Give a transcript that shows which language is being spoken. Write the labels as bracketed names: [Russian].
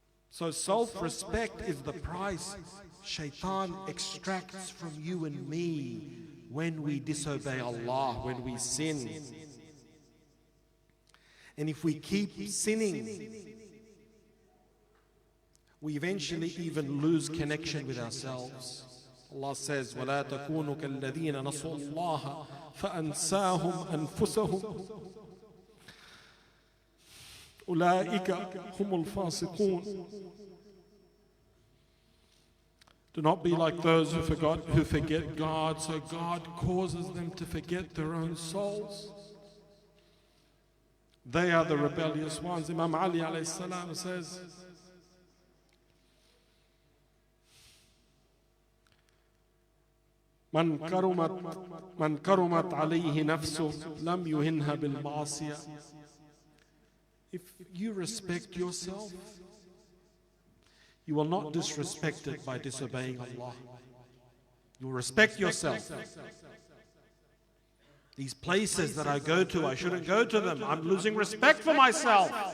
[English] So self-respect is the price shaitan extracts from you and me when we disobey Allah, when we sin. And if we keep sinning, we eventually even lose connection with ourselves. Allah says, [Arabic] وَلَا تَكُونُوا كَالَّذِينَ نَسُوا اللَّهَ فَأَنْسَاهُمْ أَنفُسَهُمْ أولئك هم الفاسقون. [English] Do not be like those who forget God, so God causes them to forget their own souls. They are the rebellious ones. Imam Ali alayhi salam says, [Arabic] من كرمت عليه نفسه لم يهنها بالمعصية. [English] If you respect yourself, you will not disrespect it by disobeying Allah. You will respect yourself. These places that I go to, I shouldn't go to them. I'm losing respect for myself.